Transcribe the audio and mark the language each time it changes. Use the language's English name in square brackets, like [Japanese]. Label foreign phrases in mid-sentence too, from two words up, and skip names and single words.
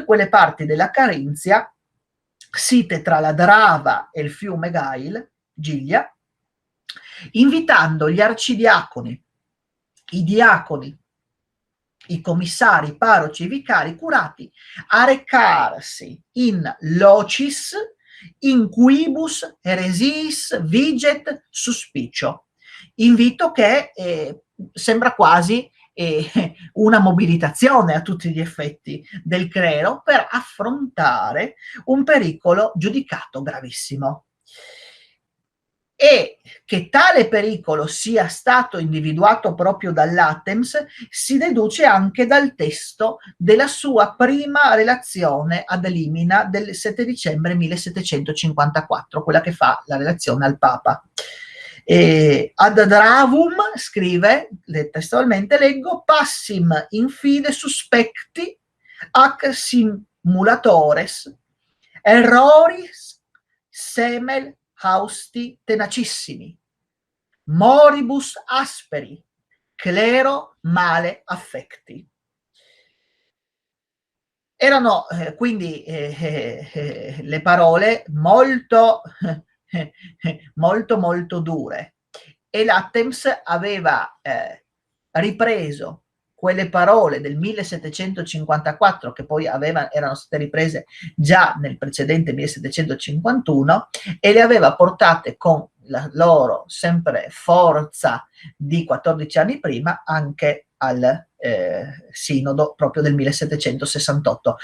[Italian] quelle parti della Carinzia site tra la Drava e il fiume Giglia, invitando gli arcidiaconi, i diaconi, i commissari, i parroci, i vicari curati a recarsi [Latin] in locis in quibus heresiis viget suspicio. [Italian] Invito che sembra quasi una mobilitazione a tutti gli effetti del clero per affrontare un pericolo giudicato gravissimo. E che tale pericolo sia stato individuato proprio dall'Attems si deduce anche dal testo della sua prima relazione [Latin] ad Limina [Italian] del 7 dicembre 1754, quella che fa la relazione al Papa. [Latin] Ad Dravum [Italian] scrive testualmente, leggo, [Latin] passim in fide suspecti ac simulatores erroris semel hausti tenacissimi, moribus asperi, clero male affecti. [Italian] Erano quindi le parole molto, molto dure, e l'Attems aveva ripreso quelle parole del 1754, che poi erano state riprese già nel precedente 1751, e le aveva portate con la loro sempre forza di 14 anni prima anche al sinodo proprio del 1768.